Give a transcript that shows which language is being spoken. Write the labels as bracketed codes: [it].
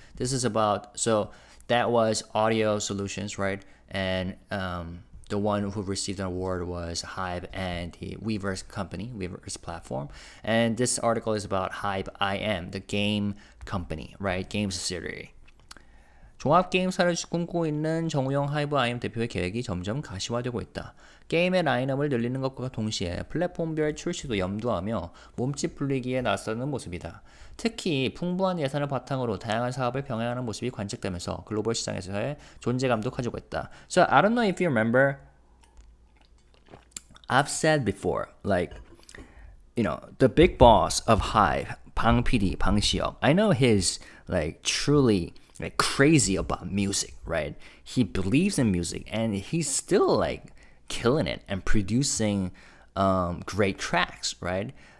[en] This is about, so that was audio solutions, right? And the one who received an award was Hive and the Weverse company, Weverse platform. And this article is about HYBE, the game company, right? Game subsidiary. [ko] 종합게임사를 꿈꾸고 있는 정우영 하이브 IM 대표의 계획이 점점 가시화되고 있다. 게임의 라인업을 늘리는 것과 동시에 플랫폼별 출시도 염두하며 몸집 불리기에 나서는 모습이다. 특히 풍부한 예산을 바탕으로 다양한 사업을 병행하는 모습이 관측되면서 글로벌 시장에서의 존재감도 커지고 있다. [en] So I don't know if you remember I've said before, like, the big boss of Hive, Pang PD, Pang Xiao, I know he's like truly like crazy about music, right? He believes in music and he's still like killing it and producing great tracks, right?